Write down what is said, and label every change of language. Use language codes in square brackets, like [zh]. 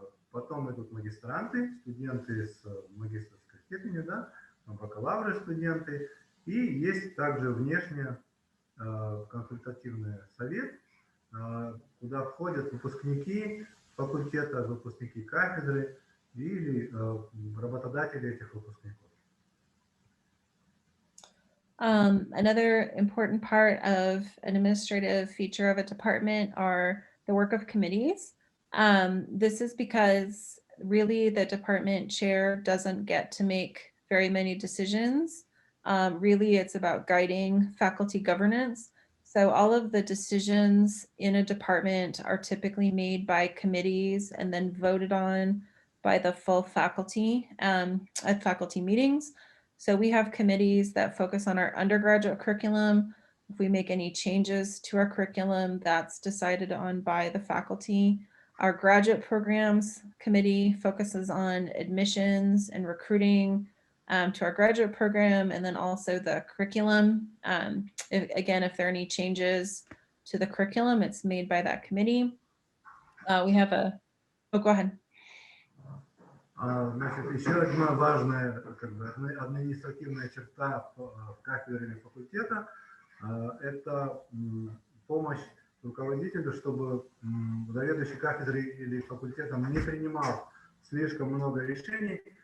[ru] Потом идут магистранты, студенты с магистерской степенью, да, бакалавры студенты. И есть также внешний консультативный совет, куда входят выпускники факультета, выпускники кафедры или работодатели этих выпускников. [en] Another important part of an administrative feature of a department are the work of committees. This is because really the department chair doesn't get to make very many decisions. Really, it's about guiding faculty governance. So all of the decisions in a department are typically made by committees and then voted on by the full faculty at faculty meetings. So we have committees that focus on our undergraduate curriculum. If we make any changes to our curriculum, that's decided on by the faculty. Our graduate programs committee focuses on admissions and recruiting to our graduate program, and then also the curriculum. If there are any changes to the curriculum, it's made by that committee. We have a, oh, go ahead. [ru] Значит, еще одна важная административная черта в кафедре или факультета – это помощь руководителю, чтобы заведующий кафедрой или факультетом не принимал слишком много решений.